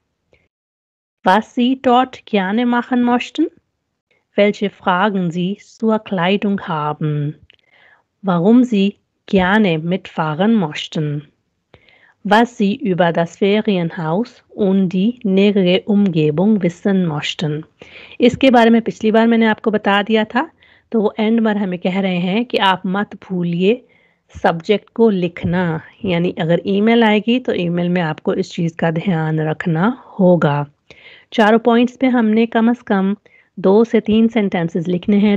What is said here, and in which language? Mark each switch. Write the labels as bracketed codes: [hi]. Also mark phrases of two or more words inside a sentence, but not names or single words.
[de] Was Sie dort gerne machen möchten? Welche Fragen Sie zur Kleidung haben? Warum Sie gerne mitfahren möchten? Was Sie über das Ferienhaus und die nähere Umgebung wissen möchten. [hi] इसके बारे में पिछली बार मैंने आपको बता दिया था, तो वो एंड में हमें कह रहे हैं कि आप मत भूलिए सब्जेक्ट को लिखना, यानी अगर ईमेल आएगी तो ईमेल में आपको इस चीज़ का ध्यान रखना होगा। चारों पॉइंट्स पे हमने कम से कम 2 से 3 सेंटेंसेस लिखने हैं।